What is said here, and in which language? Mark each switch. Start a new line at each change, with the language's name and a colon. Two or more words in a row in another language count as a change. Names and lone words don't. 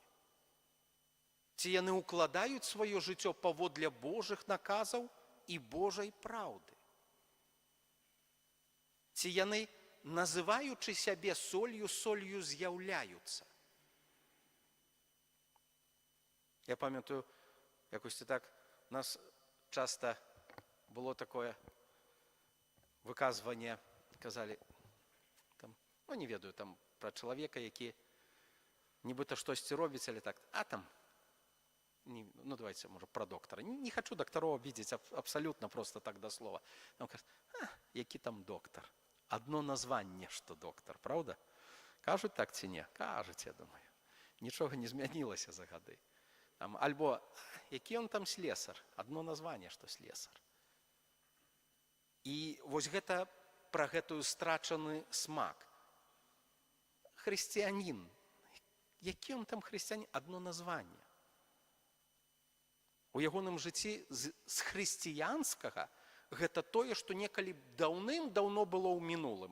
Belarusian: Ці яны ўкладаюць сваё жыццё паводле Божых наказаў і Божай праўды. Ці яны, называючы сябе солью, солью з'яўляюцца. Я памятаю, якось так, у нас часто было такое выказванне, казалі, там, ну не ведаю, там пра чалавека, які нібыта штосьці робіць, але так, а там,
Russian: ну давайте, може, про доктора. Не хочу докторов обидеть, абсолютно просто так до слова.
Ukrainian: Там кажуть, який там доктор? Одно названня, що доктор, правда? Кажуть так ці ні? Кажуть, я думаю. Нічого не змінилося за годи. Там, альбо, який он там слесар? Одно названня, що слесар.
Belarusian: І вось гэта пра гэтую страчаны смак. Хрысціянін. Які он там хрысціянін?
Ukrainian: Одно названня.
Belarusian: У ягоным жыцці з хрысціянскага гэта тое, што некалі даўным-даўно было ў мінулым.